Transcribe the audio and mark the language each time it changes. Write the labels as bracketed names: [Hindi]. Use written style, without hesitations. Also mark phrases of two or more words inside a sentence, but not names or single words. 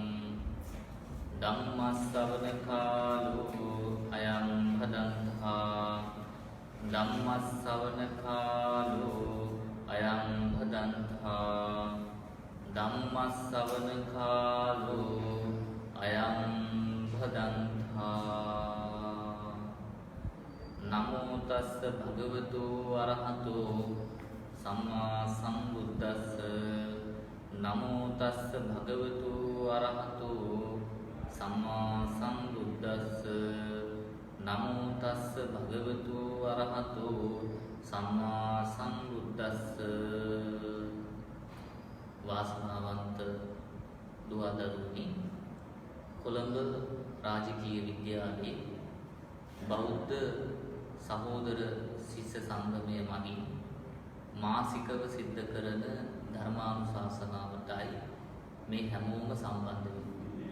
[Pali] ධම්මස්සවන කාලෝ අයං භදන්තා ධම්මස්සවන කාලෝ අයං භදන්තා ධම්මස්සවන කාලෝ අයං භදන්තා නමෝ තස්ස භගවතු අරහතෝ සම්මා සම්බුද්දස්ස නමෝ තස්ස භගවතු අරහතෝ සම්මා සම්බුද්දස්ස නමෝ තස්ස භගවතු අරහතෝ සම්මා සම්බුද්දස්ස. [Sinhala] වාසනාවන්ත දුවදරුනි, කොළඹ රාජකීය විද්‍යාලයේ බෞද්ධ සහෝදර ශිෂ්‍ය සංගමය මගින් මාසිකව සිද්ධ කරන ධර්මානුශාසනාවටයි මේ හැමෝම සම්බන්ධ වෙන්නේ.